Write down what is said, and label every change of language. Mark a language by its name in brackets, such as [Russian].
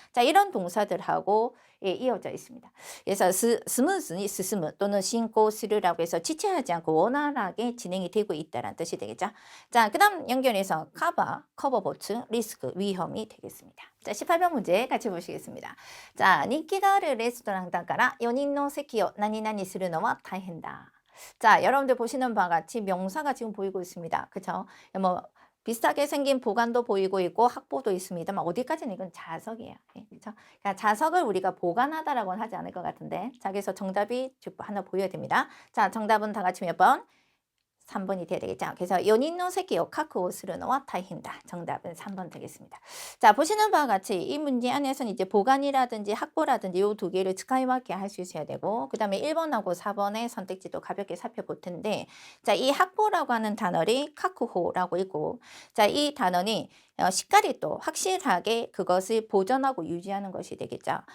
[Korean] 자, 이런 동사들하고 이어져 있습니다. 그래서 [Japanese] 스무스니 스스무 [Korean] 또는 신고스르라고 해서 지체하지 않고 원활하게 진행이 되고 있다는 뜻이 되겠죠. 자, 그 다음 연결해서 커버 보충, 리스크, 위험이 되겠습니다. 자, 18번 문제 같이 보시겠습니다. [Japanese] 자, 니키가르 레스토랑だから 4人の席を何々するのは大変だ. [Korean] 자, 여러분들 보시는 바와 같이 명사가 지금 보이고 있습니다. 그쵸? 뭐 비슷하게 생긴 보관도 보이고 있고 학보도 있습니다만 어디까지는 이건 자석이에요. 그렇죠? 그러니까 자석을 우리가 보관하다라고는 하지 않을 것 같은데 자, 그래서 정답이 하나 보여야 됩니다. 자, 정답은 다 같이 몇 번? 3번이 돼야 되겠죠. [Japanese] 그래서 4人の席を確保するのは大変だ. [Korean] 정답은 3번 되겠습니다. 자, 보시는 바와 같이 이 문제 안에서는 이제 보관이라든지 확보라든지 이 두 개를 스카이와케 할 수 있어야 되고 그 다음에 1번하고 4번의 선택지도 가볍게 살펴볼 텐데 자, 이 확보라고 하는 단어를 카쿠호라고 있고 자, 이 단어는 시까리 또 확실하게 그것을 보존하고 유지하는 것이 되겠죠.